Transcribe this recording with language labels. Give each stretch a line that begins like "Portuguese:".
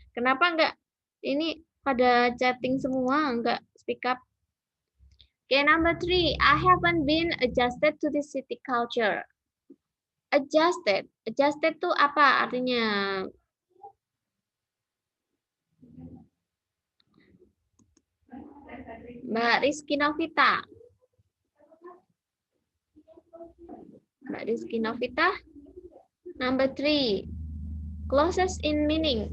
Indonesian: Kenapa enggak ini pada chatting semua, enggak
English: speak up? Okay, number 3. I haven't been adjusted to the city culture. Adjusted.
Indonesian: Adjusted itu apa artinya? Mbak Rizky Novita.
English: Mbak Rizky Novita. Number 3. Closest in meaning.